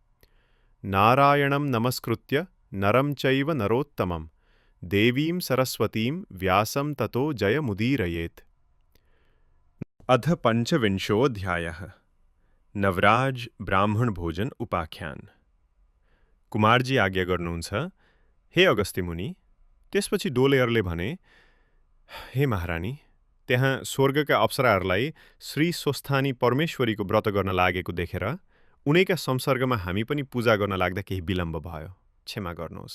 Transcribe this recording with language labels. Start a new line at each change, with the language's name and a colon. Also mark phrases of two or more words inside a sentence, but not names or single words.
Sanskrit: नारायणं नमस्कृत्य नरं चैव नरोत्तमं देवीं सरस्वतीं व्यासं ततो जयमुदीरयेत्। अथ पञ्चविंशोऽध्यायः।
Nepali: नवराज ब्राह्मण भोजन उपाख्यान। कुमारजी आज्ञा गर्नुहुन्छ, हे अगस्त्य मुनि। त्यसपछि डोलेहरूले भने, हे महारानी, त्यहाँ स्वर्गका अप्सराहरूलाई श्री स्वस्थानी परमेश्वरीको व्रत गर्न लागेको देखेर उनैका संसर्गमा हामी पनि पूजा गर्न लाग्दा केही विलम्ब भयो, क्षमा गर्नुहोस्।